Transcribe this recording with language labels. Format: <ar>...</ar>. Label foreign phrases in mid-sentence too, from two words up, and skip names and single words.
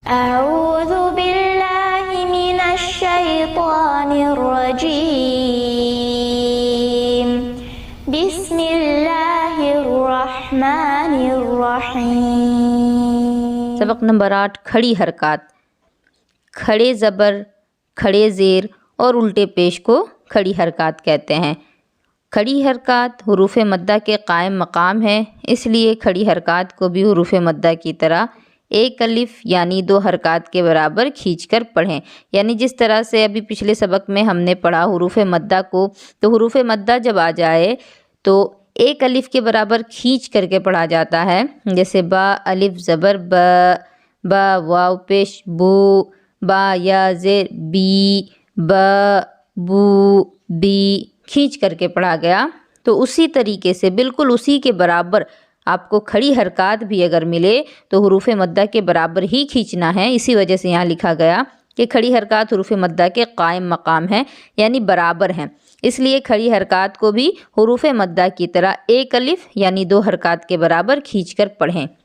<ar>أعوذ بالله من الشيطان الرجيم بسم الله الرحمن الرحیم۔</ar> <ur>سبق نمبر 8 کھڑی حرکات۔ کھڑے زبر، کھڑے زیر اور الٹے پیش کو کھڑی حرکات کہتے ہیں۔ کھڑی حرکات حروف مدہ کے قائم مقام ہے، اس لیے کھڑی حرکات کو بھی حروف مدہ کی طرح ایک الف یعنی 2 حرکات کے برابر کھینچ کر پڑھیں۔ یعنی جس طرح سے ابھی پچھلے سبق میں ہم نے پڑھا حروف مدہ کو، تو حروف مدہ جب آ جائے تو ایک الف کے برابر کھینچ کر کے پڑھا جاتا ہے، جیسے با الف زبر با، با واو پیش بو، با یا زیر بی، با بو بی، کھینچ کر کے پڑھا گیا۔ تو اسی طریقے سے بالکل اسی کے برابر آپ کو کھڑی حرکات بھی اگر ملے تو حروف مدہ کے برابر ہی کھینچنا ہے۔ اسی وجہ سے یہاں لکھا گیا کہ کھڑی حرکات حروف مدہ کے قائم مقام ہے، یعنی برابر ہیں، اس لیے کھڑی حرکات کو بھی حروف مدہ کی طرح ایک الف یعنی 2 حرکات کے برابر کھینچ کر پڑھیں۔</ur>